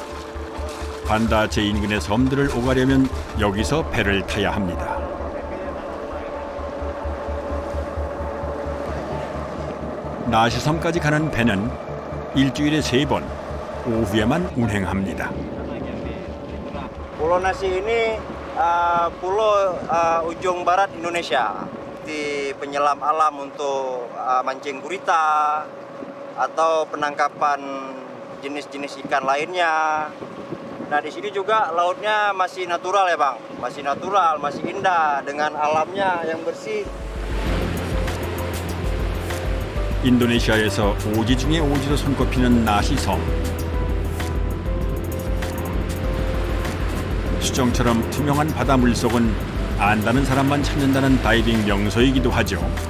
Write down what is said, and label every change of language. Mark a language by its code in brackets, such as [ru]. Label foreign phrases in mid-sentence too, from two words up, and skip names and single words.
[ko] 반다 아체 인근의 섬들을 오가려면 여기서 배를 타야 합니다. 나시섬까지 가는 배는 일주일에 3번, 오후에만 운행합니다. [id] Pulau Nasi ini pulau ujung barat Indonesia. Di penyelam alam untuk mancing gurita atau penangkapan jenis-jenis ikan lainnya. Nah di sini juga lautnya masih natural ya bang, masih natural, masih indah dengan alamnya yang bersih. [ko] 인도네시아에서 오지 중에 오지로 손꼽히는 나시섬. 수정처럼 투명한 바다 물속은 안다는 사람만 찾는다는 다이빙 명소이기도 하죠.